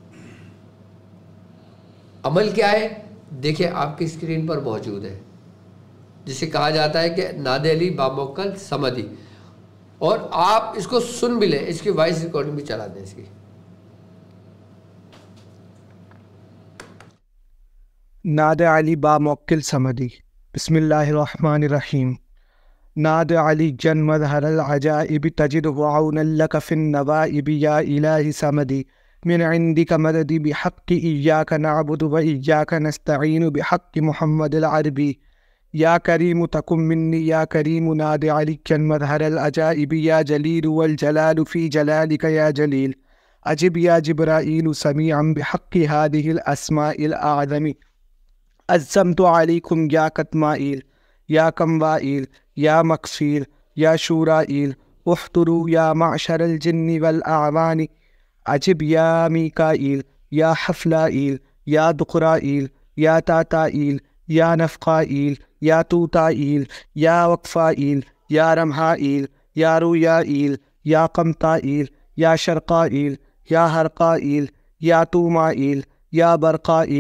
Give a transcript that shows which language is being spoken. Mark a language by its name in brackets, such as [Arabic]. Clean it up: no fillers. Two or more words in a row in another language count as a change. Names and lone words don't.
[Urdu] عمل کیا ہے دیکھیں آپ کی اسکرین پر موجود ہے, جسے کہا جاتا ہے کہ ناد علی باموکل سمدی, اور آپ اس کو سن بھی لیں, اس کی وائس ریکارڈنگ بھی چلا دیں اس کی. ناد علی باموکل سمدی. [Arabic] بسم اللہ الرحمن الرحیم. ناد علی جن مظہر العجائب تجد عونا لک فی النوائب یا الہ سمدی من عندک مددی بحق ایاک نعبد و ایاک نستعین بحق محمد العربی. یا کریم تکن منی یا کریم ناد علی جن مظہر العجائب یا جلیل والجلال فی جلالک یا جلیل. اجب یا جبرائیل سمیعا بحق هذه الاسماء الاعظم. عزمت علیکم یا کتمائیل یا کموائیل یا مکفیل یا شورائیل احضروا یا معشر الجن والاعوان. عجب یا میکائیل یا حفلائیل یا دقرائیل یا تاتائیل یا نفقائیل یا توتائیل یا وقفائیل یا رمحائیل یا رویائیل یا قمطائیل یا شرقائیل یا حرقائیل یا تومائیل یا برقائیل.